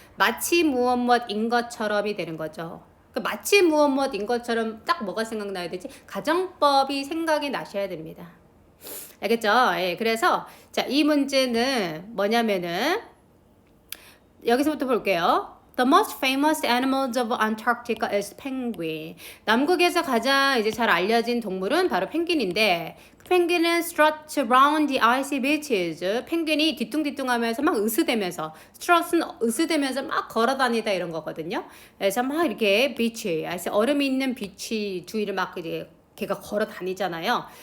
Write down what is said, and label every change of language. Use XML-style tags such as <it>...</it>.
<ko>마치 무엇인 것처럼이 되는 거죠. 그 마치 무엇인 것처럼 딱 뭐가 생각나야 되지? 가정법이 생각이 나셔야 됩니다. 알겠죠? 예, 그래서 자, 이 문제는 뭐냐면은 여기서부터 볼게요.</ko> <en>The most famous animals of Antarctica is penguin.</en> <ko>남극에서 가장 이제 잘 알려진 동물은 바로 펭귄인데 그 펭귄은</ko> <en>struts around the icy beaches.</en> <ko>펭귄이 뒤뚱뒤뚱하면서 막 으스대면서 strut은 으스대면서 막 걸어다니다 이런 거거든요. 그래서 막 이렇게 비치, 얼음이 있는 비치 주위를 막 이제 걔가 걸어 다니잖아요.</ko>